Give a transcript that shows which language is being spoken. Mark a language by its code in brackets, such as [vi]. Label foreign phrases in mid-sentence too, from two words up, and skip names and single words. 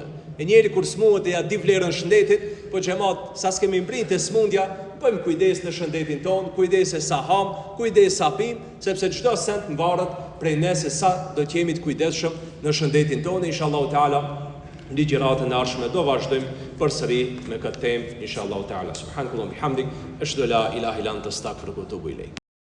[sq] E njeri kur smundet e ja di vlerën shëndetit, po xhamat, sa s'kemi mbritë e smundja, bëjmë kujdes në shëndetin ton, kujdes e sa ham, kujdes sa pim, sepse çdo send mvaret prej ne se sa do të jemi të kujdesshëm në shëndetin ton. [ar] إن شاء الله تعالى [sq] në gjëratën e ardhshme do vazhdojmë përsëri me këtë temë [ar] إن شاء الله تعالى. سبحان الله بحمدك أشهد أن لا إله إلا أنت أستغفرك وأتوب إليك.